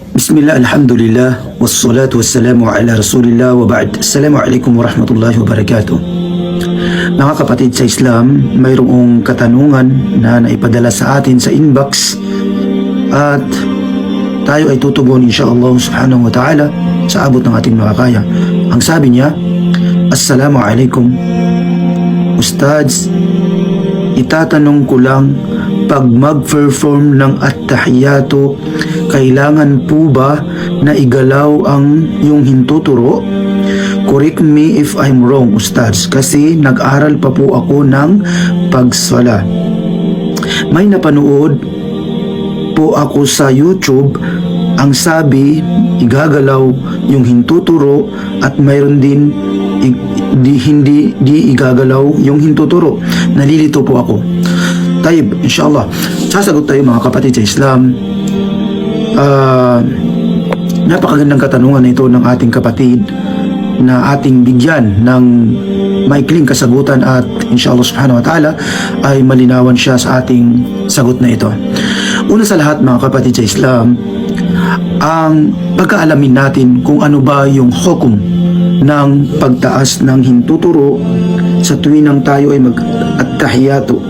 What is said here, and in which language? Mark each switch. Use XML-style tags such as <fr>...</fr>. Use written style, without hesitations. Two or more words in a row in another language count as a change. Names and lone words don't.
<ar>بسم الله، الحمد لله، والصلاة والسلام على رسول الله وبعد. السلام عليكم ورحمة الله وبركاته.</ar> <tl>Mga kapatid sa Islam, mayroong katanungan na naipadala sa atin sa inbox at tayo ay tutugon</tl> <ar>إن شاء الله سبحانه وتعالى</ar> <tl>sa abot ng ating makakaya. Ang sabi niya, Assalamualaikum Ustads, itatanong ko lang, pag mag-perform ng at-tahiyato, kailangan po ba na igalaw ang yung hintuturo?</tl> <en>Correct me if I'm wrong,</en> <tl>Ustads, kasi nag-aral pa po ako ng pagsala. May napanood po ako sa YouTube, ang sabi, igagalaw yung hintuturo at mayroon din hindi igagalaw yung hintuturo. Nalilito po ako.</tl> <ar>طيب، إن شاء الله,</ar> <tl>sasagot tayo mga kapatid sa Islam. Napakagandang katanungan na ito ng ating kapatid na ating bigyan ng maikling kasagutan at</tl> <ar>إن شاء الله سبحانه وتعالى</ar> <tl>ay malinawan siya sa ating sagot na ito. Una sa lahat mga kapatid sa Islam, ang pagkaalamin natin kung ano ba yung hukom ng pagtaas ng hintuturo sa tuwing tayo ay mag-at-tahiyato.</tl>